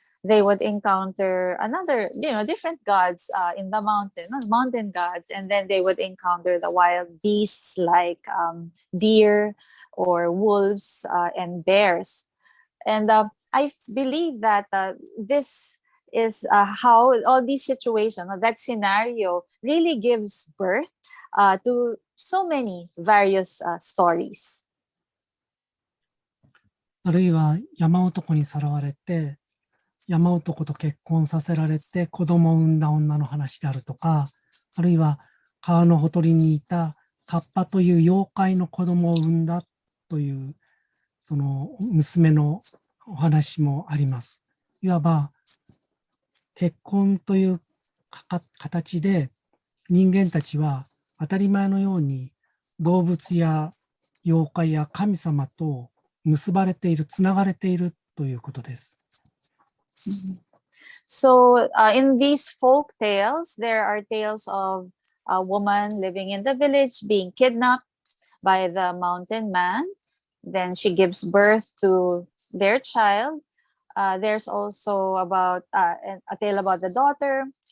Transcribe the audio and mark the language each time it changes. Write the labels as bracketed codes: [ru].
[en] they would encounter another, different gods in the mountain, mountain gods, and then they would encounter the wild beasts like deer or wolves and bears. And I believe that this is how all these situations, that scenario really gives birth to so many various stories. [ja] あるいは山男にさらわれて、山男と結婚させられて子供を産んだ女の話であるとか、あるいは川のほとりにいたカッパという妖怪の子供を産んだというその娘のお話もあります。いわば結婚という形で人間たちは当たり前のように動物や妖怪や神様と結ばれている、つながれているということです。 [en] So in these folk tales, there are tales of a woman living in the village being kidnapped by the mountain man. Then she gives birth to their child. There's also about a tale about the daughter.